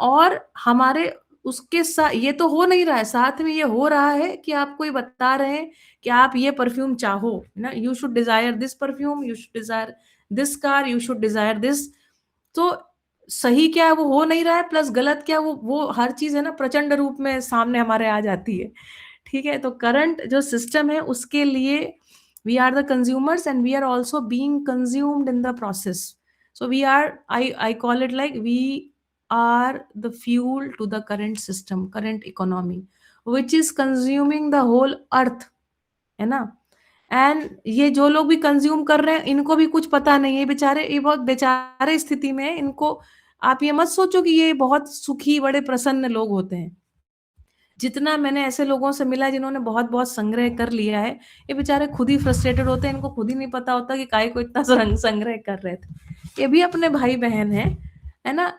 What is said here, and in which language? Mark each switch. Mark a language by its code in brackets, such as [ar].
[hi] और हमारे उसके साथ ये तो हो नहीं रहा है, साथ में ये हो रहा है कि आपको ये बता रहे हैं कि आप ये परफ्यूम चाहो, है ना, [en] you should desire this [hi] perfume, you should Dzire this car, you should Dzire this. तो सही क्या है वो हो नहीं रहा है, प्लस गलत क्या है वो हर चीज है ना प्रचंड रूप में सामने हमारे आ जाती है. [en] ठीक है. [hi] तो करंट जो सिस्टम है उसके लिए [en] we are the consumers and we are also being consumed in the process. So we are, I call it like we are the fuel to the current system, current economy, which is consuming the whole earth, [hi] है ना. And ये जो लोग भी consume कर रहे हैं इनको भी कुछ पता नहीं है, बेचारे, ये बहुत बेचारे स्थिति में है. इनको आप ये मत सोचो कि ये बहुत सुखी बड़े प्रसन्न लोग होते हैं. जितना मैंने ऐसे लोगों से मिला जिन्होंने बहुत बहुत संग्रह कर लिया है, ये बेचारे खुद ही फ्रस्ट्रेटेड होते हैं, इनको खुद ही नहीं पता होता कि काहे को इतना संग्रह कर रहे थे. ये भी अपने भाई बहन है ना.